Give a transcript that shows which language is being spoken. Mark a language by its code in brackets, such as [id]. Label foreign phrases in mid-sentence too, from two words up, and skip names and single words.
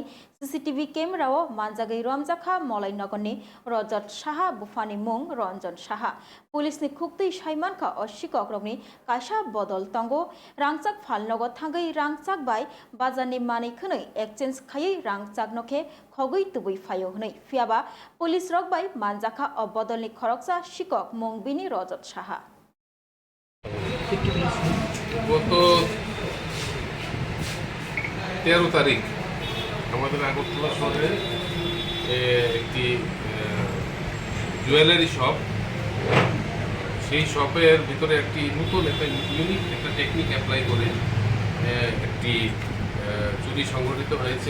[en] CCTV camera [trp] o Manjagai Romjakha Molai Nogoni Rojat Shaha Bufani Mung Ronjon Shaha Police ni Khukti Shaimankha o Shikok Rokni Kaisha Bodol Tongo Rangchak Falnogo Thangai Rangchak bai Bazani Mani Khunoi Exchange Khayai Rangchak Nokhe Khogoi Tubui Fayo Hunoi Fiaba Police Rok bai Manjakha o Bodolni Khoroksa Shikok Mungbini Rojat Shaha [bn] গত 13 তারিখ আমাদের আগরতলা শহরে একটি জুয়েলারি শপ, সেই শপের ভিতরে একটি নতুন একটা ইউনিক একটা টেকনিক অ্যাপ্লাই করে একটি চুরি সংঘটিত হয়েছে।